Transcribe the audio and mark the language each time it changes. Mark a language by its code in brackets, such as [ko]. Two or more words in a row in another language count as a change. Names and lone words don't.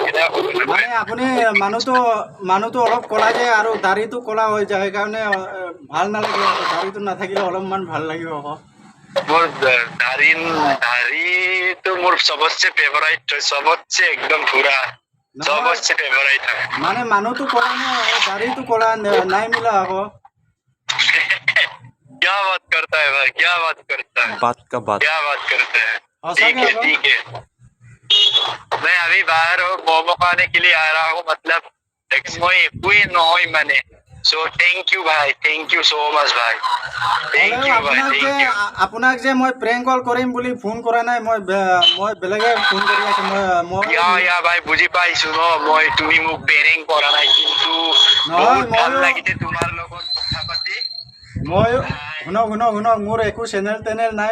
[as] মানে আপুনি মানুহটো অলপ ক'লা যে, আৰু দাড়িটো ক'লা হৈ যায়, সেইকাৰণে ভাল নালাগে। দাড়িটো নাথাকিলে অলপমান ভাল লাগিব আকৌ। মোৰ দাড়িটো মোৰ চবতছে ফেভাৰাইট, চবতছে একদম পুৰা চবতছে ফেভাৰাইট হয়। মানে মানুহটো ক'লা নে দাড়িটো ক'লা নাই মিলা আকৌ। [hi] क्या बात करता है भाई, क्या बात करता है, क्या बात करता है। ठीक है मैं अभी बाहर हूँ, मोमो खाने के लिए आ रहा हूँ, मतलब [as] মই একোৱে নহয় মানে। [en] So thank you ভাই, thank you so much ভাই, thank you ভাই, thank you। [as] আপোনাক যে মই প্ৰেংক কল কৰিম বুলি ফোন কৰা নাই, মই বেলেগে ফোন কৰি আছো। মই ভাই বুজি পাইছো ন, তুমি মোক প্ৰেংক কৰা নাই, কিন্তু বহুত ভাল লাগিছে তোমাৰ লগত কথা পাতি। শুনক, মোৰ একো চেনেল টেনেল নাই।